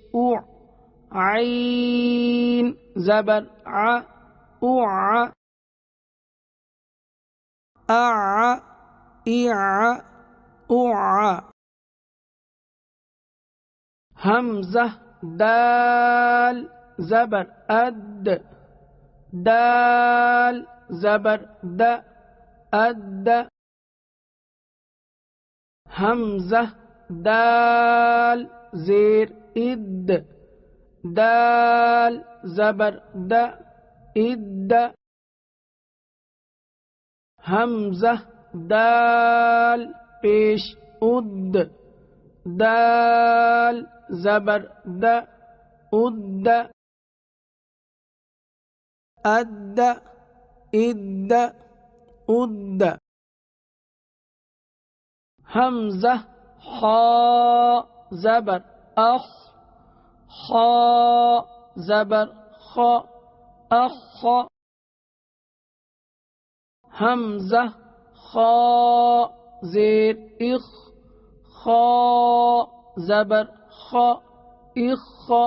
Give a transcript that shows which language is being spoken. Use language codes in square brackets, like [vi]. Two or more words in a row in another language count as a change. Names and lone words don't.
[ur] عین زبر حمزہ دال زبر دال زبر اد حمزہ دال زیر دال زبر اد حمزہ دال پیش اد دال زبر د اد اد اد اد حمزہ خا زبر اخ خا زبر خا اخ حمزہ خا زیر اخ خا زبر خا اخ